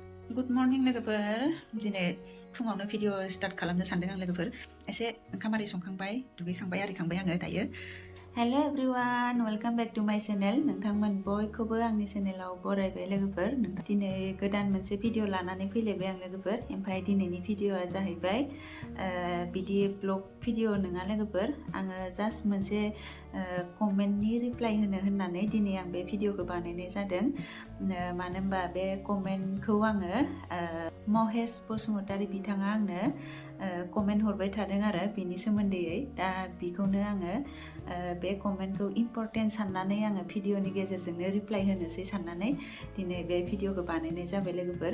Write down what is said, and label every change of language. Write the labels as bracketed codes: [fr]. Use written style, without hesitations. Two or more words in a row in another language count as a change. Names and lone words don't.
[en] Good morning [brx] लोगोफोर दिनै फुङावनो भिडिअ स्टार्ट खालामनो सानदों आं लोगोफोर एसे ओंखाम आरि संखांबाय दुगैखांबाय आरिखांबाय आङो दायो [en] hello everyone welcome back to my channel [brx] नोंथांमोन बयखौबो आंनि चैनेलाव बरायबाय लोगोफोर दिनै गोदान मोनसे भिडिअ लानानै फैलायबाय आं लोगोफोर ओमफ्राय दिनैनि भिडिअआ जाहैबाय बिदि [en] vlog video [brx] नङा लोगोफोर आङो जास्ट मोनसे कमेन्टनि रिप्लाइ होननानै दिनै आं बे भिडिअखौ बानायनाय जादों मानो होनबा बे कमेन्टखौ आङो महेश बसुमतारी बिथाङा आंनो कमेन्ट हरबाय थादों आरो बिनि सोमोन्दै दा बेखौनो आङो बे कमेन्टखौ इम्पर्टेन्ट साननानै आङो भिडिअनि गेजेरजोंनो रिप्लाइ होनोसै साननानै दिनै बे भिडिअखौ बानायनाय जाबाय लोगोफोर